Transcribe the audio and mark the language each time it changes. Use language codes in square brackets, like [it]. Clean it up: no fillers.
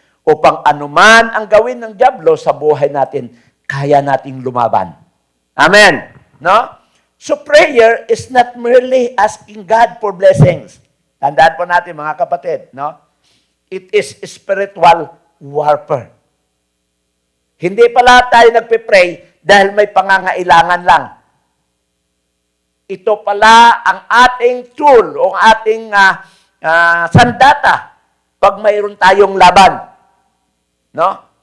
[tl] Upang anuman ang gawin ng dyablo sa buhay natin, kaya nating lumaban. Amen. No? [en] So prayer is not merely asking God for blessings. [tl] Tandaan po natin mga kapatid, no? [en] It is spiritual warfare. [tl] Hindi pala tayo nagpe-pray dahil may pangangailangan lang. Ito pala ang ating tool o ating sandata pag mayroon tayong laban. No?